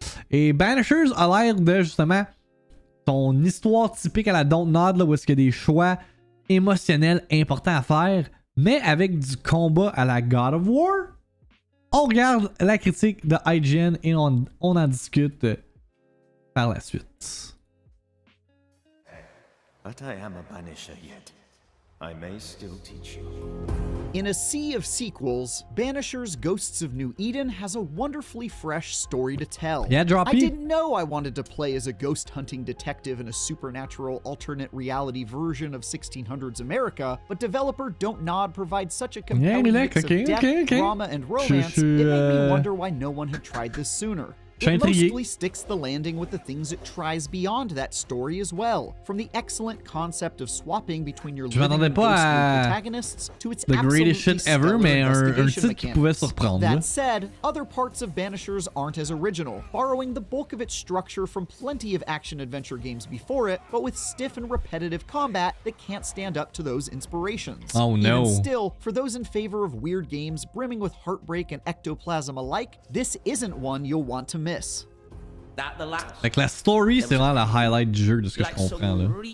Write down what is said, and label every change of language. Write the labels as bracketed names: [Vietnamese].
[French] Et Banishers a l'air de, justement, ton histoire typique à la Don't Nod, là, où est-ce qu'il y a des choix émotionnels importants à faire, mais avec du combat à la God of War. On regarde la critique de IGN et on en discute par la suite. [English] But I am a banisher yet. I may still teach you. In a sea of sequels, Banishers Ghosts of New Eden has a wonderfully fresh story to tell. Yeah, droppy. I didn't know I wanted to play as a ghost hunting detective in a supernatural alternate reality version of 1600s America, but developer Don't Nod provides such a compelling mix of depth, drama, and romance, it made me wonder why no one had tried this sooner. It mostly sticks the landing with the things it tries beyond that story as well, from the excellent concept of swapping between your living and ghostly protagonists to its absolutely stellar investigation mechanics. That said, other parts of Banishers aren't as original, borrowing the bulk of its structure from plenty of action-adventure games before it, but with stiff and repetitive combat that can't stand up to those inspirations. Oh no. Even still, for those in favor of weird games brimming with heartbreak and ectoplasm alike, this isn't one you'll want to miss. [French] Fait que la story, c'est vraiment la highlight du jeu, de ce que je comprends là.